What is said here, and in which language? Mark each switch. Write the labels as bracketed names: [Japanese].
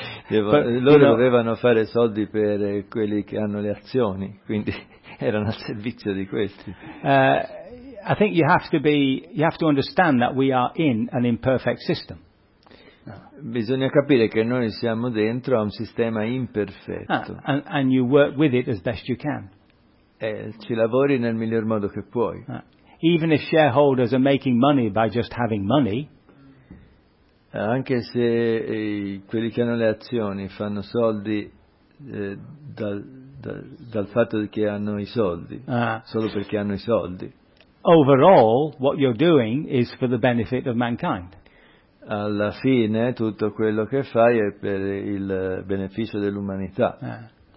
[Italian] dovevano fare soldi per quelli che hanno le azioni, quindi erano al servizio di questi. [English] I think you have to be. You have to understand that we are in an imperfect system. [Italian] Bisogna capire che noi siamo dentro a un sistema imperfetto. [English] And you work with it as best you can. [Italian] Ci lavori nel miglior modo che puoi. [English] Even if shareholders are making money by just having money. [Italian] Anche se quelli che hanno le azioni fanno soldi dal fatto che hanno i soldi, solo perché hanno i soldi. [English] Overall, what you're doing is for the benefit of mankind. [Italian] Alla fine tutto quello che fai è per il beneficio dell'umanità.